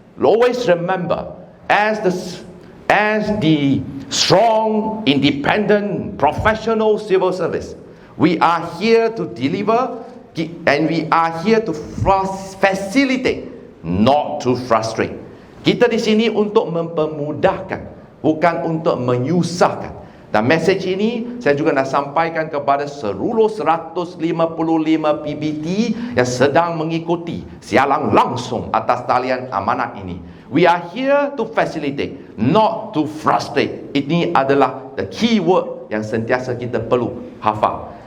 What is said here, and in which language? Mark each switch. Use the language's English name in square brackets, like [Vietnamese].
[English] Always remember, as the strong, independent, professional civil service, we are here to deliver, and we are here to facilitate, not to frustrate. [Malay] Kita di sini untuk mempermudahkan, bukan untuk menyusahkan. Dan mesej ini saya juga nak sampaikan kepada seluruh 155 PBT yang sedang mengikuti siaran langsung atas talian amanat ini. [English] We are here to facilitate, not to frustrate. [Malay] Ini adalah [English] the key word [Malay] yang sentiasa kita perlu hafal.